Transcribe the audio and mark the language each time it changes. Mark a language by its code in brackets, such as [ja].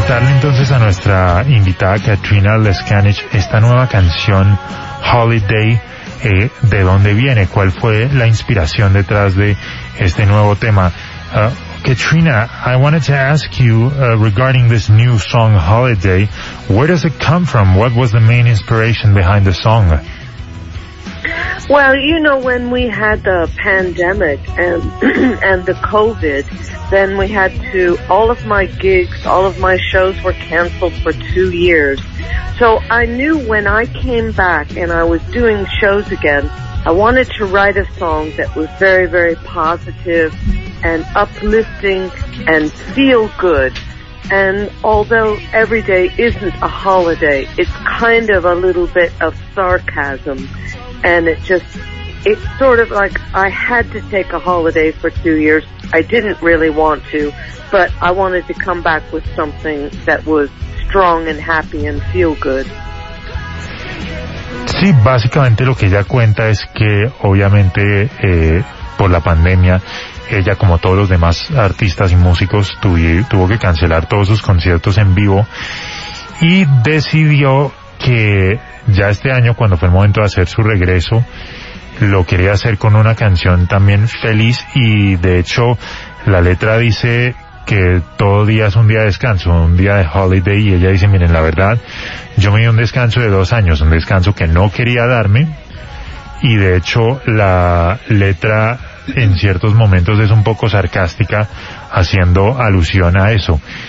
[es] Entonces a nuestra invitada Katrina Leskanich, esta nueva canción Holiday, ¿de dónde viene? ¿Cuál fue la inspiración detrás de este nuevo tema? [en] Katrina, I wanted to ask you regarding this new song Holiday, where does it come from? What was the main inspiration behind the song? Well, you know, when we had the pandemic and and the COVID, then we had to, all of my gigs, all of my shows were canceled for 2 years. So I knew when I came back and I was doing shows again, I wanted to write a song that was very, very positive and uplifting and feel good. And although every day isn't a holiday, it's kind of a little bit of sarcasm. And it just, it's sort of like I had to take a holiday for 2 years. I didn't really want to, but I wanted to come back with something that was strong and happy and feel good. [es] Sí, básicamente lo que ella cuenta es que obviamente por la pandemia, ella como todos los demás artistas y músicos tuvo que cancelar todos sus conciertos en vivo y decidió que ya este año, cuando fue el momento de hacer su regreso, lo quería hacer con una canción también feliz, y de hecho la letra dice que todo día es un día de descanso, un día de holiday, y ella dice, miren, la verdad, yo me di un descanso de 2 años, un descanso que no quería darme, y de hecho la letra en ciertos momentos es un poco sarcástica, haciendo alusión a eso.